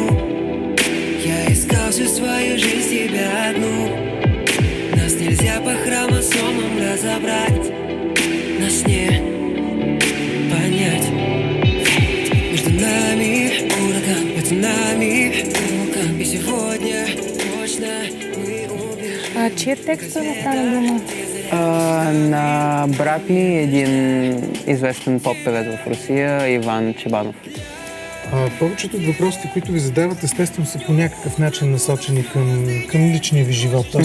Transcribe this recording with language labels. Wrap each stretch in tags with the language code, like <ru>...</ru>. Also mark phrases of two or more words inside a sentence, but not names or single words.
<ru>Я искал всю свою жизнь тебя одну. Нас нельзя по хромосомам разобрать. Нас не понять. Между нами ураган, между нами вулкан. И сегодня точно мы убежим.</ru> <bg>Чия текста не стана дума? На брат ми е един известен поп-певец в Русия, Иван Чебанов. Повечето от въпросите, които ви задават, естествено са по някакъв начин насочени към личния ви живот, т.е.</bg>